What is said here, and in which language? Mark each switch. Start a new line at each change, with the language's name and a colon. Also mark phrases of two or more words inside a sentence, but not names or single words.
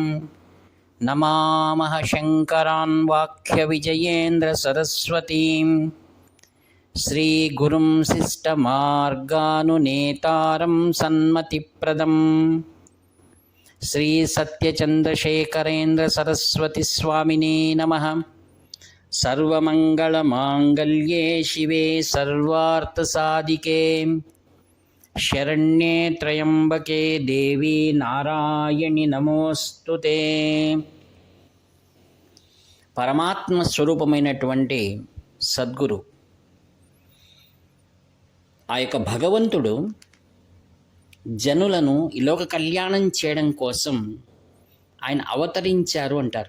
Sanskrit: नमामः शङ्करान् वाक्यविजयेन्द्रसरस्वतीं श्रीगुरुं शिष्टमार्गानुनेतारं सन्मतिप्रदं श्रीसत्यचन्द्रशेखरेन्द्रसरस्वतीस्वामिने नमः। सर्वमङ्गलमाङ्गल्ये शिवे सर्वार्थसाधिके शरण्ये त्र्यम्बके देवी नारायणि नमोस्तुते।
Telugu: పరమాత్మ స్వరూపమైనటువంటి సద్గురు ఆ యొక్క భగవంతుడు జనులను ఈ లోక కళ్యాణం చేయడం కోసం ఆయన అవతరించారు అంటారు.